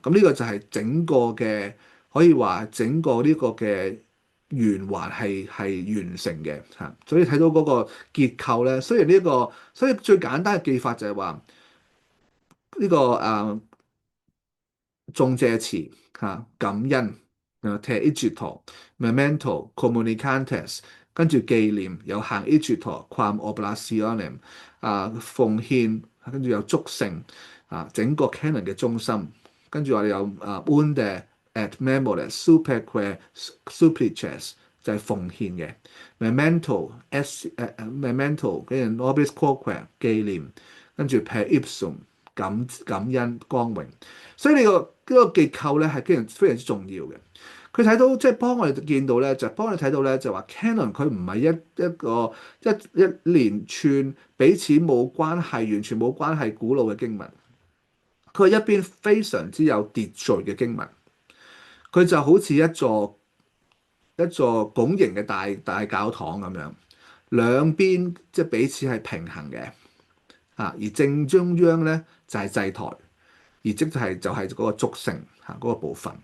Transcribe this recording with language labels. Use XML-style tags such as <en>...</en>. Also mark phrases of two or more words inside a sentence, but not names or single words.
<yue>咁呢個就係整個嘅，可以話整個呢個嘅圓環係完成嘅嚇。所以睇到嗰個結構咧，雖然所以最簡單嘅記法就係話呢個頌謝詞感恩 ，</yue> <la>te igito，memento communicantes。</la> <yue>跟住紀念有行</yue> <la>Igito quam oblationem</la> <yue>奉獻，跟住有祝聖整個 canon 嘅中心，跟住我哋有</yue> <la>unde et memores superque supplices</la> <yue>就係奉獻嘅 memento 跟住</yue> <la>nobis quoque</la> <yue>紀念，跟住</yue> <la>per ipsum</la> <yue>感恩光榮，所以呢個結構咧係非常之重要嘅。佢睇到即係幫我哋見到咧，就幫我哋睇到咧，就話 Canon 佢唔係一連串彼此冇關係、完全冇關係古老嘅經文，佢係一邊非常之有秩序嘅經文，佢就好似一座拱形嘅大教堂咁樣，兩邊即係彼此係平衡嘅而正中央咧就係祭台，而就係嗰個祝聖嗰個部分。</yue>